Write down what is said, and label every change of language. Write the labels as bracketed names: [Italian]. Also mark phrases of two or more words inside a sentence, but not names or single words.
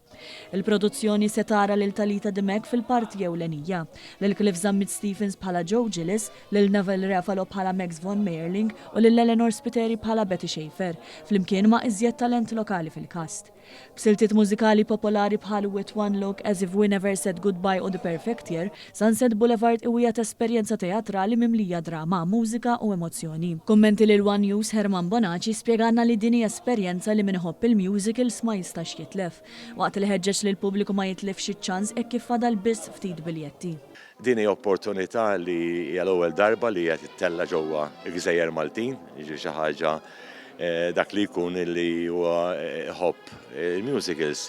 [Maltese] Il-produzzjoni se tara lil Talita Dimek fil-parti ewlenija, lil Cliff Zammit Stephens bħala Joe Gillis, lil Neville Ruffalo bħala Max von Meerling u lil Eleanor Spiteri bħala Betty Schaefer, flimkien ma' iżjed talent lokali fil-kast. B'siltiet mużikali popolari bħal With One Look, As If We Never Said Goodbye u The Perfect Year, Sunset Boulevard iwiet esperjenza teatrali mimlija drama, mużika u emozzjoni. Kummenti lil One News Herman Bonaci spjeganna li din hija esperjenza li minħobb il-musicals ma jistax jitlef, waqt li ħeġġeġ li l-pubbliku ma jitlefx iċ-ċans hekk kif fadal biss ftit biljetti. Din hija opportunità li hija l-ewwel darba li qed tittella ġewwa l-Gżejjer Maltin, jiġri xi ħaġa dak li jkun li huwa ħobb il-musicals.